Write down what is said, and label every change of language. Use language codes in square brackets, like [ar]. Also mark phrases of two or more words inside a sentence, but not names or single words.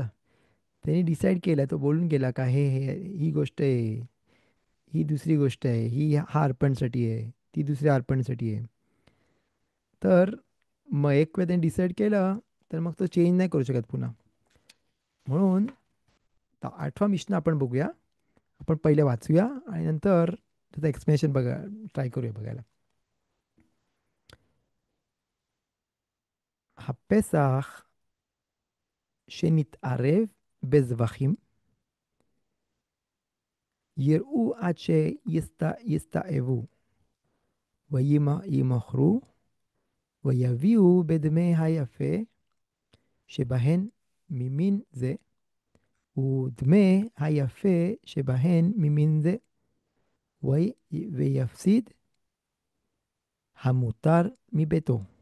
[mr] त्यांनी डिसाईड केलं, तो बोलून गेला का हे हे ही गोष्ट आहे, ही दुसरी गोष्ट आहे, ही हा अर्पणसाठी आहे, ती दुसऱ्या अर्पणसाठी आहे. तर मग एक वेळ त्यांनी डिसाईड केलं, तर मग तो चेंज नाही करू शकत पुन्हा. म्हणून 8वा मिशन आपण बघूया. आपण पहिले वाचूया आणि नंतर त्याचं एक्सप्लेनेशन ट्राय करूया बघायला. [he] הפסח שנתערב בזבחים, יראו עד שיסתאבו, וימכרו, ויביאו בדמי היפה שבהן ממין זה, ודמי היפה שבהן ממין זה, ויפסיד המותר מביתו.